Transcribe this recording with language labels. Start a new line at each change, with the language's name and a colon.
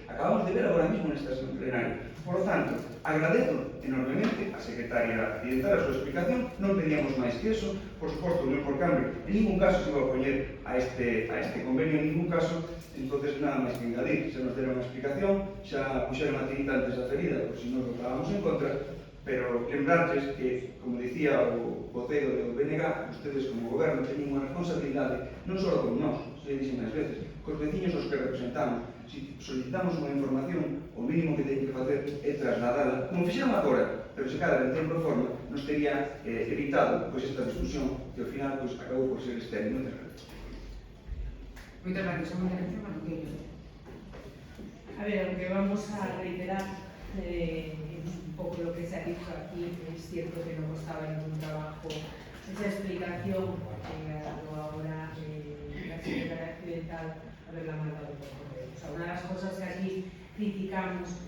Galician: Acabamos de ver agora mismo nesta sesión plenaria.
Spanish: Por lo tanto,
Galician: agradezo enormemente a secretaria accidental a súa explicación, non pedíamos máis que eso, por suposto, Unión por Cambio, en ningún caso se iba a opoñer a este convenio, en ningún caso, entonces nada máis que engadir, se nos deron unha explicación, xa puxeron a tinta antes da ferida, por si nos votábamos en contra, pero lembrarles que, como dicía o voceiro do BNG, ustedes como goberno teñen unha responsabilidade non só con nós, se dixen máis veces, cos veciños aos que representamos. Si solicitamos unha información, o mínimo que teñen que facer é trasladala, como fixeron agora, pero se cada en tempo e forma, nos teria evitado esta discusión que ao final acabou por ser estéril. Moitas gracias. Moitas gracias. Segunda intervención, Manuel.
Spanish: A ver, aunque vamos a reiterar un poco lo que se ha dicho aquí, es cierto que no costaba ningún trabajo esa explicación que ha dado ahora la secretaria accidental haberla mandado por correo. O sea, una de las cosas que aquí criticamos